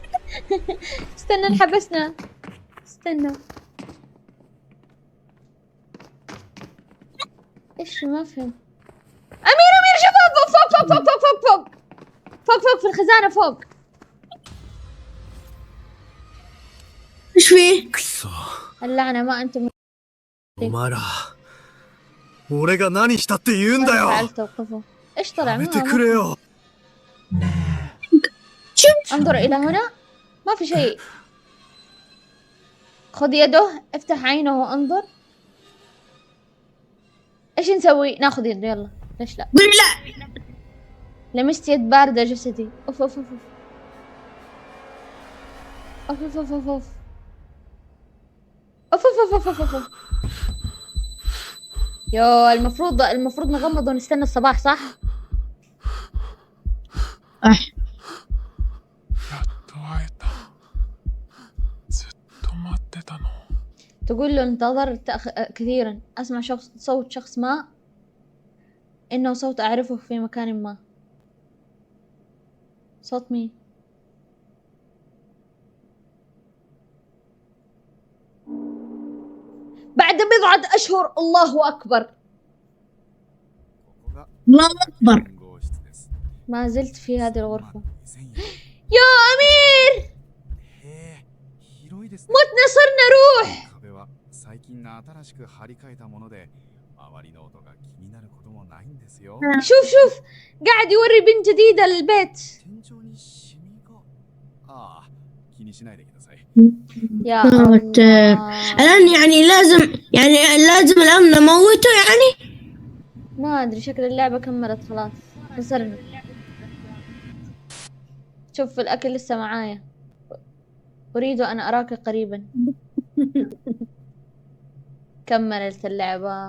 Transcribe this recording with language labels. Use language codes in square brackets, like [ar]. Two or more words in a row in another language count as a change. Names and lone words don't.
[ar] استنى انحبسنا. استنى ايش ما فهم. امير شوف فوق في الخزانة فوق. ايش فيه؟ [ja] くそ。 [ar] اللعنة ما انتم [ja] お前ら。俺が何したって言うんだよ。 [ar] فعلت توقفه. ايش طلع؟ [ja] やめてくれよ。 [ar] انظر الى هنا. ما في شيء. خذ يده افتح عينه وانظر. ايش نسوي؟ ناخذ يده يلا. ليش لا؟ قولي لا. لمست يد باردة جسدي. اوف يو المفروض نغمض ونستنى الصباح صح؟ [ja] やっと会えた。ずっと待ってたの。 [ar] تقول له انتظرت كثيرا اسمع صوت شخص ما. انه صوت اعرفه في مكان ما. صوت مين؟ بعد بضعة اشهر. الله اكبر. الله اكبر. ما زلت في هذه الغرفة. يا أمير متنا صرنا روح. [ja] 壁は最近の新しく張り替えたもので周りの音が気になることもないんですよ。 [ar] شوف قاعد يوري بنت جديدة للبيت. [ja] 天井に染ああ、気にしないでください。 [ar] يا موت. الله. الآن يعني لازم الآن نموته يعني. ما ادري شكل اللعبة كملت خلاص، خسرنا. شوف الاكل لسه معايا. اريد ان اراك قريبا. كملت اللعبة.